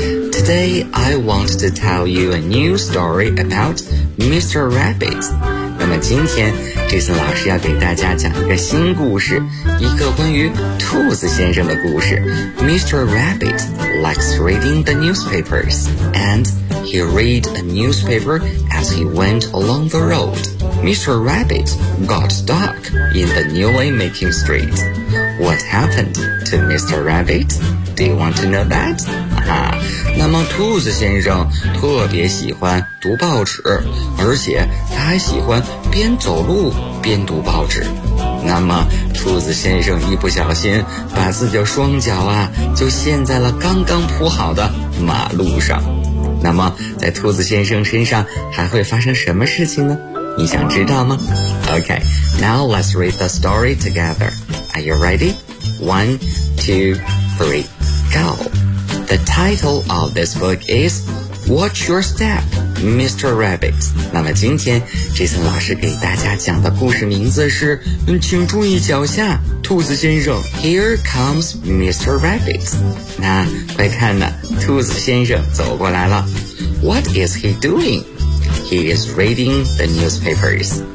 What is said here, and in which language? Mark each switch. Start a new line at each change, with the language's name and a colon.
English: Today I want to tell you a new story about Mr. Rabbit.
Chinese: 那么今天 Jason 老师要给大家讲一个新故事，一个关于兔子先生的故事。
English: Mr. Rabbit likes reading the newspapers andHe read a newspaper as he went along the road. Mr. Rabbit got stuck in the newly making street. What happened to Mr. Rabbit? Do you want to know that?
Chinese: 那么兔子先生特别喜欢读报纸，而且他还喜欢边走路边读报纸。那么兔子先生一不小心把自己的双脚啊就陷在了刚刚铺好的马路上。那么在兔子先生身上还会发生什么事情呢？你想知道吗？
English: OK, now let's read the story together. Are you ready? One, two, three, go! The title of this book is Watch Your Step, Mr. Rabbit.
Chinese: 那么今天 Jason 老师给大家讲的故事名字是请注意脚下兔子先生。
English: Here comes Mr. Rabbit.
Chinese: 那快看呢，兔子先生走过来了。
English: What is he doing? He is reading the newspapers.